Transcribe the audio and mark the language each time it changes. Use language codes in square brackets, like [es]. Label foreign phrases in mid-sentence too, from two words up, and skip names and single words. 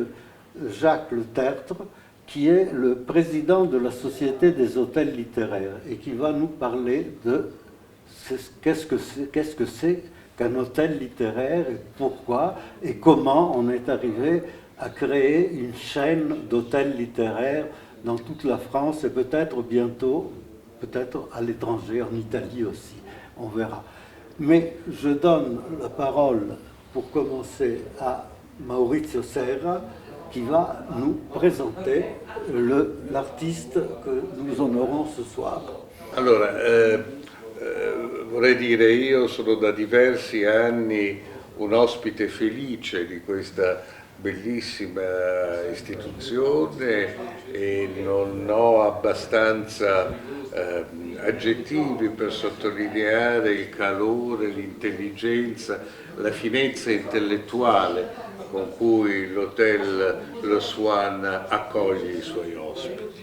[fr] Jacques Le Tertre, qui est le président de la Société des hôtels littéraires et qui va nous parler de qu'est-ce que c'est qu'un hôtel littéraire et pourquoi et comment on est arrivé à créer une chaîne d'hôtels littéraires dans toute la France et peut-être bientôt, peut-être à l'étranger, en Italie aussi. On verra. Mais je donne la parole pour commencer à Maurizio Serra, qui va nous présenter l'artiste que nous honorons ce soir. [it] Allora, vorrei dire, io sono da diversi anni un ospite felice di questa bellissima istituzione e non ho abbastanza aggettivi per sottolineare il calore, l'intelligenza, la finezza intellettuale con cui l'Hotel Le Swan accoglie i suoi ospiti.